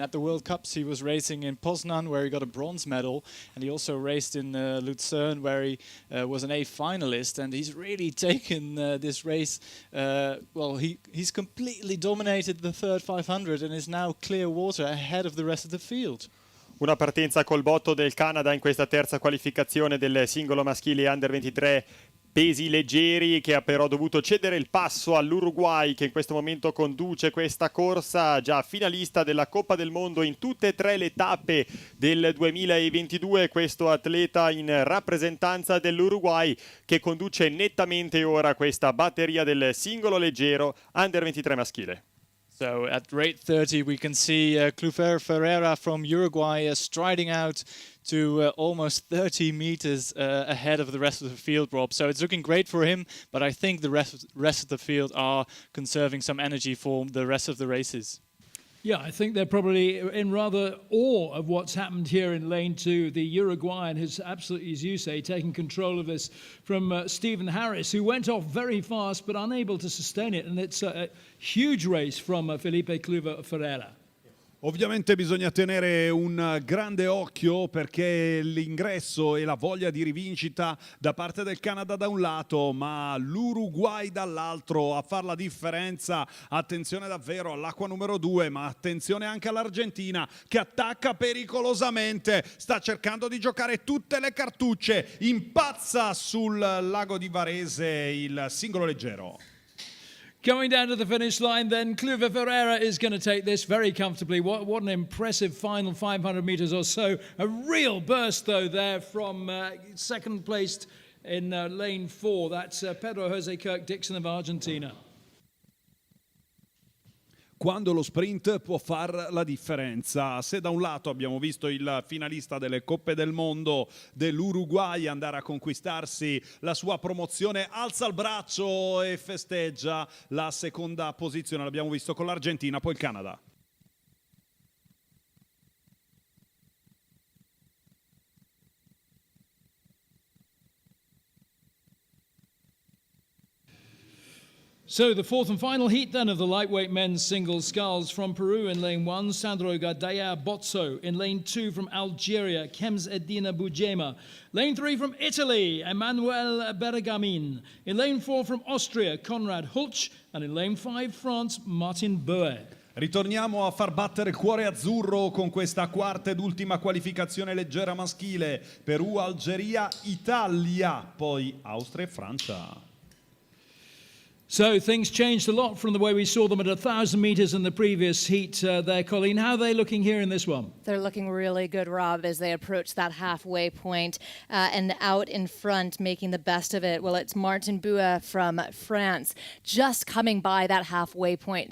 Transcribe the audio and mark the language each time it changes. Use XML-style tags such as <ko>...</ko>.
<en>At the World Cups, he was racing in Poznan, where he got a bronze medal, and he also raced in Lucerne, where he was an A finalist, and he's really taken this race. Well, he's completely dominated the third 500 and is now clear water ahead of the rest of the field.</en> <it>Una partenza col botto del Canada in questa terza qualificazione del singolo maschile Under 23 pesi leggeri, che ha però dovuto cedere il passo all'Uruguay, che in questo momento conduce questa corsa, già finalista della Coppa del Mondo in tutte e tre le tappe del 2022. Questo atleta in rappresentanza dell'Uruguay, che conduce nettamente ora questa batteria del singolo leggero Under 23 maschile.</it> <en>So at rate 30 we can see Clufer Ferreira from Uruguay striding out to almost 30 meters ahead of the rest of the field, Rob. So it's looking great for him, but I think the rest of the field are conserving some energy for the rest of the races. Yeah, I think they're probably in rather awe of what's happened here in lane 2. The Uruguayan has absolutely, as you say, taken control of this from Stephen Harris, who went off very fast but unable to sustain it. And it's a huge race from Felipe Cluver Ferreira.</en> <it>Ovviamente bisogna tenere un grande occhio, perché l'ingresso e la voglia di rivincita da parte del Canada da un lato, ma l'Uruguay dall'altro a far la differenza. Attenzione davvero all'acqua numero 2, ma attenzione anche all'Argentina, che attacca pericolosamente, sta cercando di giocare tutte le cartucce, impazza sul lago di Varese il singolo leggero.</it> <en>Coming down to the finish line then, Cluver Ferreira is going to take this very comfortably. What an impressive final 500 meters or so. A real burst, though, there from second placed in lane 4. That's Pedro Jose Kirk-Dixon of Argentina.</en> <it>Quando lo sprint può far la differenza. Se da un lato abbiamo visto il finalista delle Coppe del Mondo dell'Uruguay andare a conquistarsi la sua promozione, alza il braccio e festeggia la seconda posizione. L'abbiamo visto con l'Argentina, poi il Canada.</it> <en>So the fourth and final heat then of the lightweight men's singles sculls. From Peru in lane 1, Sandro Gadea Bozzo. In lane 2 from Algeria, Kems Edina Bujema. Lane 3 from Italy, Emmanuel Bergamin. In lane 4 from Austria, Konrad Hulch. And in lane 5, France, Martin Boe.</en> <it>Ritorniamo a far battere il cuore azzurro con questa quarta ed ultima qualificazione leggera maschile. Perù, Algeria, Italia, poi Austria e Francia.</it> <en>So things changed a lot from the way we saw them at 1,000 meters in the previous heat there, Colleen. How are they looking here in this one? They're looking really good, Rob, as they approach that halfway point and out in front, making the best of it. Well, it's Martin Boe from France, just coming by that halfway point.</en>